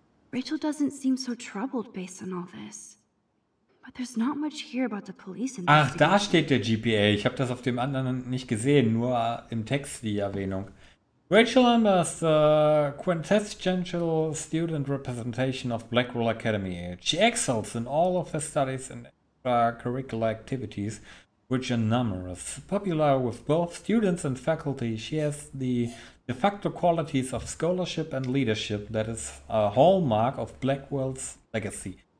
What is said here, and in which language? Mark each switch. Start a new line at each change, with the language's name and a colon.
English: Rachel doesn't seem so troubled based on all this. But there's not much here about the police investigation.
German: da steht der GPA. Ich habe das auf dem anderen nicht gesehen, nur im Text die Erwähnung.
English: Rachel Amber is the quintessential student representation of Blackwell Academy. She excels in all of her studies and extracurricular activities, which are numerous. Popular with both students and faculty, she has the de facto qualities of scholarship and leadership that is a hallmark of Blackwell's legacy.